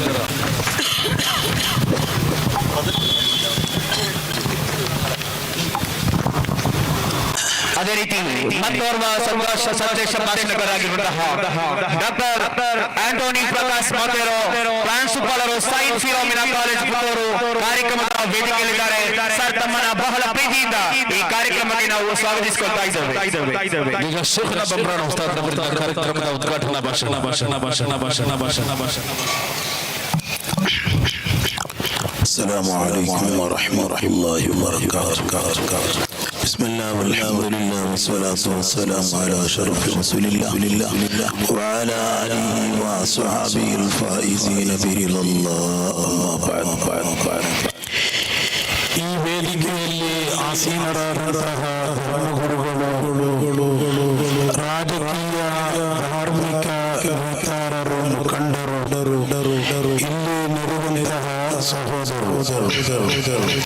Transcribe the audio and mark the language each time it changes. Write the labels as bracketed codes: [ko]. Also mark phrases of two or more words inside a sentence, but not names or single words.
[kn] ಅದೇ ರೀತಿ ಮತ್ತೋರ್ವ ಸಂಘರ್ಷ ಸಂದೇಶ ಭಾಷಣಕಾರರಾಗಿರುವಂತಹ ಡಾಕ್ಟರ್ ಆಂಟೋನಿ ಪ್ರಕಾಶ್ ಮೊತೆರೋ ಪ್ರಾಂಶುಪಾಲರು ಸೈನ್ಸ್ ಫಿಲೋಮಿನಾ ಕಾಲೇಜ್ ಪುತ್ತೂರು ಕಾರ್ಯಕ್ರಮದ ವೇದಿಕೆಯಲ್ಲಿದ್ದಾರೆ. ಸರ್, ತಮ್ಮನ್ನ ಬಹಳ ಪ್ರೀತಿಯಿಂದ ಈ ಕಾರ್ಯಕ್ರಮಕ್ಕೆ ನಾವು ಸ್ವಾಗತಿಸಿಕೊಳ್ತಾ ಇದ್ದೇವೆ. ಈಗ ಶೇಖರ ಬಂಬ್ರಾಣ ಉಸ್ತಾದ್ ಅವರಿಂದ ಕಾರ್ಯಕ್ರಮದ ಉದ್ಘಾಟನಾ ಭಾಷಣ. [ar] السلام عليكم ورحمة الله وبركاته. بسم الله والحمد لله والصلاة والسلام على أشرف رسول الله وعلى آله وصحبه الفائزين برضا الله. [kn] بعد ಈ ವೇದಿಕೆಯಲ್ಲಿ ಆಸೀನರಾದಂತಹ ಧರ್ಮಗುರುಗಳು, ರಾಜಕೀಯ ಧಾರ್ಮಿಕ ನೇತಾರರು, ಮುಖಂಡರು, ಇಲ್ಲಿ ನೆರೆಯುವಂತಹ ಸಹೋದರರು,